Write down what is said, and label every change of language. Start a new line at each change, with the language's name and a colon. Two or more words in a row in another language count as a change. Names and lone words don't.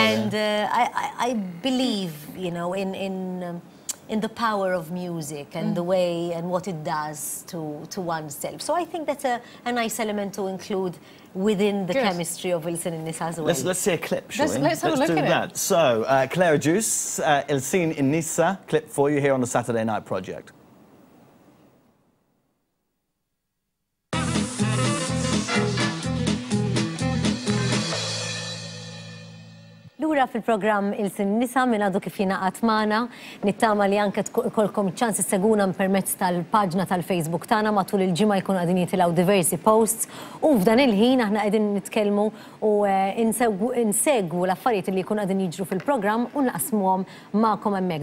English: And I believe, you know, in the power of music and the way and what it does to oneself. So I think that's a nice element to include within the chemistry of Il Sin Nisa as well. Let's see a clip, shall we? Let's have a look at that. So, Clare Agius, Il Sin Nisa clip for you here on the Saturday Night Project.
Maltese: Lura fil-programm Il Sin Nisa minn għadu kif jinaqat magħna, nittama li anke kolkom ċans isseguna permezz tal-paġna tal-Facebook tagħna matul il-ġimgħa jkunu qegħdin jitilgħu diversi posts u f'dan il-ħin aħna qegħdin nitkellmu u insegwu l-affarijiet li jkunu qegħdin jiġru fil-programm u naqsmuhom magħkom hemmhekk.